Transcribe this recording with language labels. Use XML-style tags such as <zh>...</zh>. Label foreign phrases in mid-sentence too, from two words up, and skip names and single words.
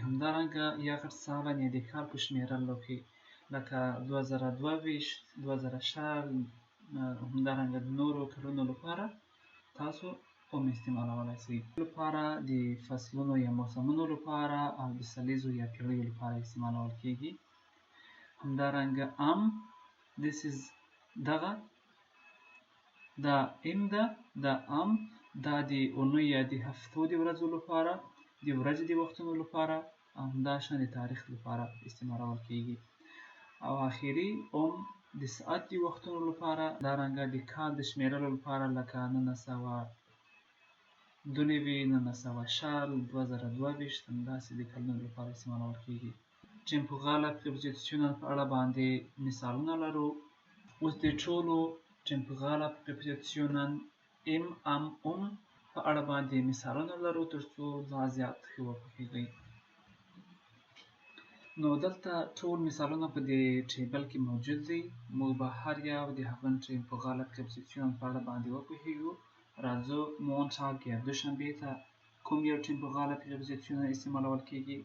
<ps>همدارنګه Jahreszahlen یا د کال په شمېرلو کې، لکه 2022 2020 همدارنګه د نورو کلونو لپاره تاسو استعمالولی شئ. لپاره د فصلونو یا موسمونو لپاره او د سلیزو یا پیړیو لپاره استعمالول کېږي. همدارنګه</ps> <en>this is</en> <ps>دغه دا ام ده. دا دا د اونۍ یا د هفتو د ورځو لپاره، د ورځې د وختونو لپاره، همداشان د تاریخ لپاره استعمالول کېږي. او آخري د ساعت د وختونو لپاره، همدارنګه د کال د شمېرلو لپاره، لکه 1992 1900 2022 همداسې د کلونو لپاره استعمالول کېږي.</ps> <de>temporale Präpositionen</de> <ps>په اړه باندې مثالونه لرو. اوس د ټولو</ps> <de>temporale Präpositionen im</de> <ps>په اړه باندې مثالونه لرو ترڅو لا زیات ښه وپوهیږئ. نو دلته ټول مثالونه په دې ټیبل کې موجود دي. موږ به هر یو د هغه</ps> <de>temporale Präpositionen</de> <ps>په اړه باندې وپوهیږو. راځو Montag یا دوشنبې ته کوم یو</ps> <de>temporale Präpositionen</de> <ps>استعمالول کېږي.</ps>